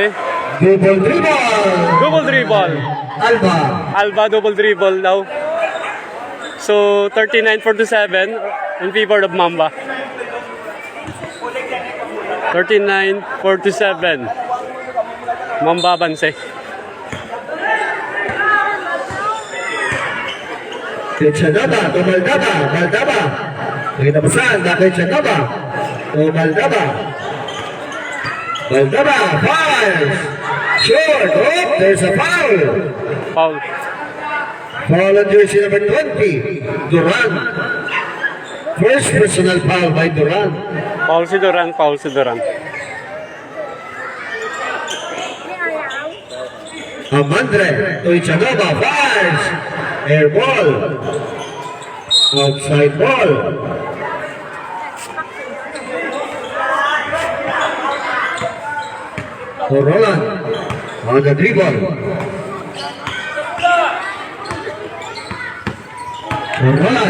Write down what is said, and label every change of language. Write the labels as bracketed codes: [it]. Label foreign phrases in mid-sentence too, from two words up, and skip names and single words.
[en] Double dribble. Double dribble. Alba. Alba double dribble daw. So 39-47 in favor of Mamba. 39-47. Mamba banse. Hetsanova to Maldaba. Maldaba. [ilo] Nakita mo saan? Hetsanova to Maldaba. [en] Maldaba. Foul. Short. Oh, there's a foul. Foul. Foul on jersey number 20. Duran. First personal foul by Duran. Foul si Duran. Foul si Duran. Amandre to Hetsanova. Fires. Air ball. Outside ball. For Roland. On the dribble. For Roland.